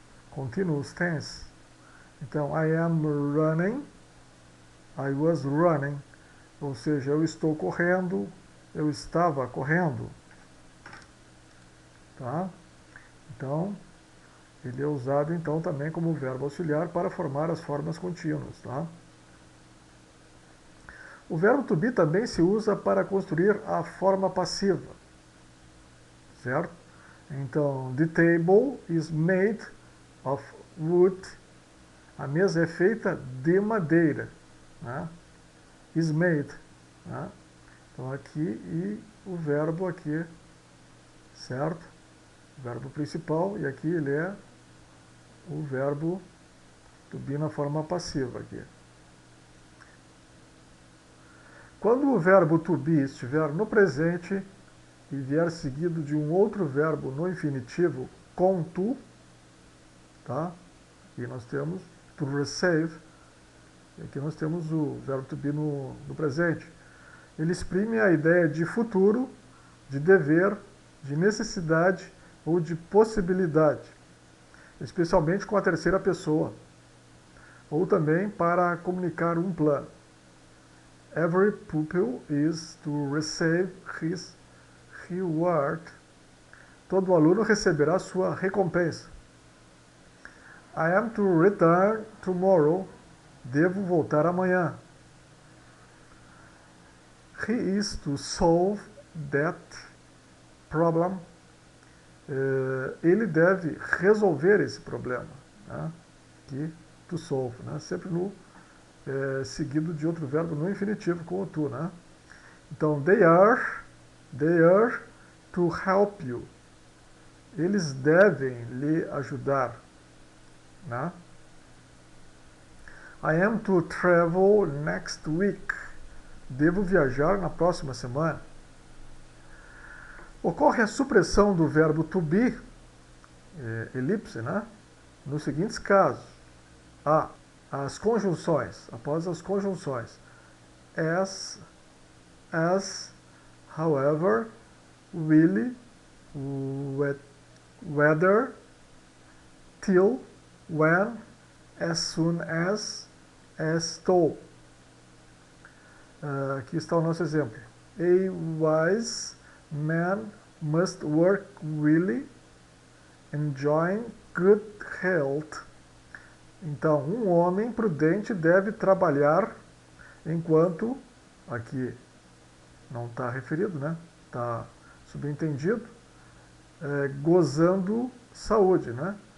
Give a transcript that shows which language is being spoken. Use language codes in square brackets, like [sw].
[en] Continuous tense. [pt] Então, [en] I am running, I was running, [pt] ou seja, eu estou correndo, eu estava correndo, tá? Então, ele é usado então também como verbo auxiliar para formar as formas contínuas, tá? O verbo to be também se usa para construir a forma passiva, certo? [en] Então, the table is made of wood. [pt] A mesa é feita de madeira, né? Is made, né? Então aqui e o verbo aqui, certo? O verbo principal, e aqui ele é o verbo to be na forma passiva aqui. Quando o verbo to be estiver no presente e vier seguido de um outro verbo no infinitivo com to, tá? E nós temos to receive, e aqui nós temos o verbo to be no presente. Ele exprime a ideia de futuro, de dever, de necessidade ou de possibilidade, especialmente com a terceira pessoa, ou também para comunicar um plano. [en] Every pupil is to receive his reward. [pt] Todo aluno receberá sua recompensa. [en] I am to return tomorrow. [pt] Devo voltar amanhã. [en] He is to solve that problem. [pt] Ele deve resolver esse problema, né? Aqui, to solve, né? Sempre no seguido de outro verbo no infinitivo com o to, né? [en] Então, they are to help you. [pt] Eles devem lhe ajudar, né? [en] I am to travel next week. [pt] Devo viajar na próxima semana. Ocorre a supressão do verbo to be, elipse, né? Nos seguintes casos. A. As conjunções, após as conjunções. [en] As, however, really, whether, till, when, as soon as though. [pt] Aqui está o nosso exemplo. [en] A wise man must work really, enjoying good health. [pt] Então, um homem prudente deve trabalhar enquanto, aqui não está referido, né? Está subentendido, gozando saúde, né?